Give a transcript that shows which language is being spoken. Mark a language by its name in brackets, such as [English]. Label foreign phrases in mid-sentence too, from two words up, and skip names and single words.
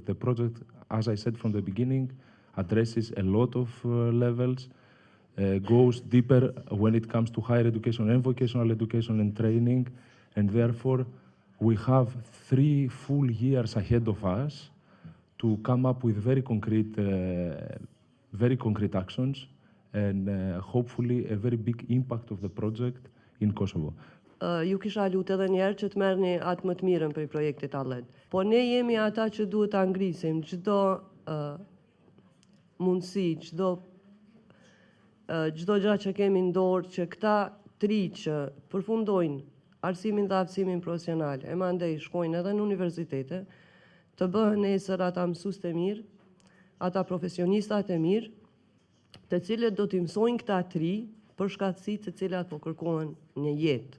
[English] The project, as I said from the beginning, addresses a lot of levels, goes deeper when it comes to higher education and vocational education and training, and therefore we have 3 full years ahead of us to come up with very concrete actions and hopefully a very big impact of the project in Kosovo. [Albanian] Ju kisha lutë edhe njerë që të merrni atë më të mirën për projektit ALED. Po ne jemi ata që duhet ta ngrisim çdo mundësi, çdo gjë që kemi në dorë që këta 3 që përfundojnë arsimin dhe aftësimin profesional, e mandej shkojnë edhe në universitete, të bëhen nesër ata mësues të mirë, ata profesionistat e mirë, të cilët do t'i mësojnë këta 3 për shkatësitë të cilat po kërkohen një jetë.